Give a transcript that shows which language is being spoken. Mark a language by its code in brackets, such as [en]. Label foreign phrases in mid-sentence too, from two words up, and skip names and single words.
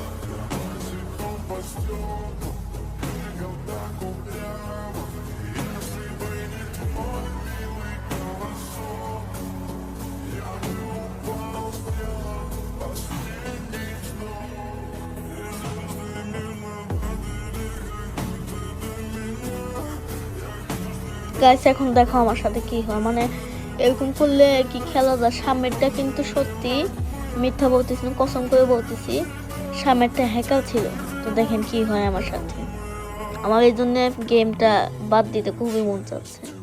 [ru] Я босиком по стеклу бегал так упрямо. Если бы не твой милый голосок, я бы упал, сделал последний вздох. И звезды мирно падали, как будто до меня. [bn] গাইস, এখন দেখো আমার সাথে কি হয়। মানে এরকম করলে কি খেলা যায়? সামনেরটা কিন্তু সত্যি মিথ্যা বলতেছি না, কসম করে বলতেছি, সামনেরটা হ্যাকার ছিল। তো দেখেন কি হয় আমার সাথে। আমার এই জন্য গেমটা বাদ দিতে খুবই মন চাচ্ছে।